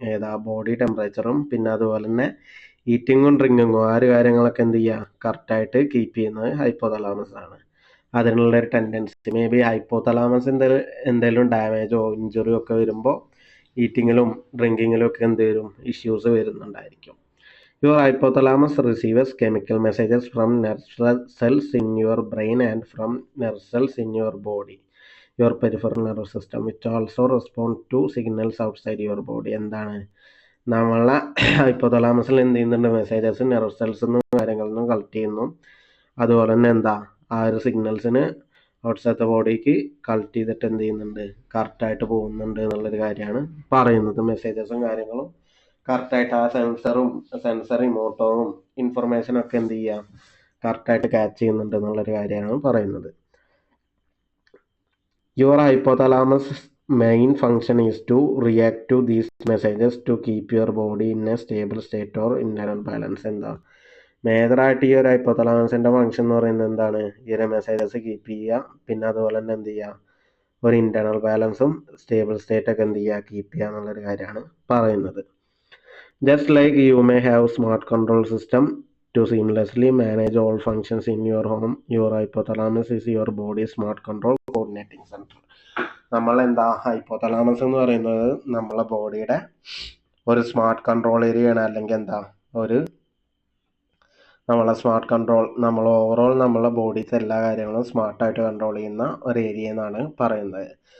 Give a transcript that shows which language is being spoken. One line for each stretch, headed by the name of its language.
Malayalam: ഏതാ, ബോഡി ടെമ്പറേച്ചറും പിന്നെ അതുപോലെ തന്നെ ഈറ്റിങ്ങും ഡ്രിങ്കിങ്ങും ആ ഒരു കാര്യങ്ങളൊക്കെ എന്ത് ചെയ്യുക, കറക്റ്റായിട്ട് കീപ്പ് ചെയ്യുന്നത് ഹൈപ്പോതലാമസ് ആണ്. അതിനുള്ളൊരു ടെൻഡൻസി മേ ബി ഹൈപ്പോതലാമസ് എന്തെങ്കിലും ഡാമേജോ ഇഞ്ചുറിയോ ഒക്കെ വരുമ്പോൾ ഈറ്റിങ്ങിലും ഡ്രിങ്കിങ്ങിലും ഒക്കെ എന്ത് വരും, issues വരുന്നുണ്ടായിരിക്കും.
English: Your hypothalamus receives chemical messages from nerve cells in your brain and from nerve cells in your body, your peripheral nervous system, which also respond to signals outside your body.
Malayalam: എന്താണ്, നമ്മളെ ഹൈപ്പോതലാമസിൽ എന്ത് ചെയ്യുന്നുണ്ട്, messages nerve cells നിന്നും കാര്യങ്ങളിൽ നിന്നും collect ചെയ്യുന്നു. അതുപോലെ തന്നെ എന്താ, ആ ഒരു സിഗ്നൽസിന് ഔട്ട്സൈഡ് ബോഡിക്ക് കളക്ട് ചെയ്തിട്ട് എന്ത് ചെയ്യുന്നുണ്ട്, കറക്റ്റായിട്ട് പോകുന്നുണ്ട് എന്നുള്ളൊരു കാര്യമാണ് പറയുന്നത്. മെസ്സേജസും കാര്യങ്ങളും കറക്റ്റായിട്ട് ആ സെൻസറി മോട്ടോറും ഇൻഫർമേഷനൊക്കെ എന്ത് ചെയ്യുക, കറക്റ്റായിട്ട് ക്യാച്ച് ചെയ്യുന്നുണ്ട് എന്നുള്ളൊരു കാര്യമാണ് പറയുന്നത്.
English: Your hypothalamus main function is to react to these messages to keep your body in a stable state or inner balance.
Malayalam: എന്താ മേജറായിട്ട് ഈ ഒരു ഹൈപ്പോതലാമസിൻ്റെ ഫങ്ഷൻ എന്ന് പറയുന്നത് എന്താണ്? ഈ ഒരു മെസ്സേജസ് കീപ്പ് ചെയ്യുക, പിന്നെ അതുപോലെ തന്നെ എന്ത് ചെയ്യുക, ഒരു ഇൻറ്റേർണൽ ബാലൻസും സ്റ്റേബിൾ സ്റ്റേറ്റ് ഒക്കെ എന്ത് ചെയ്യുക, കീപ്പ് ചെയ്യുക എന്നുള്ളൊരു കാര്യമാണ് പറയുന്നത്.
English: Just like you may have smart control system to seamlessly manage all functions in your home, your hypothalamus is your body smart control coordinating center.
Malayalam: നമ്മൾ എന്താ ഹൈപ്പോതലാമസ് എന്ന് പറയുന്നത് നമ്മളെ ബോഡിയുടെ ഒരു സ്മാർട്ട് കൺട്രോൾ ഏരിയയാണ്, അല്ലെങ്കിൽ എന്താ ഒരു നമ്മളെ സ്മാർട്ട് കൺട്രോൾ, നമ്മൾ ഓവറോൾ നമ്മളെ ബോഡിത്തെ എല്ലാ കാര്യങ്ങളും സ്മാർട്ടായിട്ട് കൺട്രോൾ ചെയ്യുന്ന ഒരു ഏരിയ എന്നാണ് പറയുന്നത്.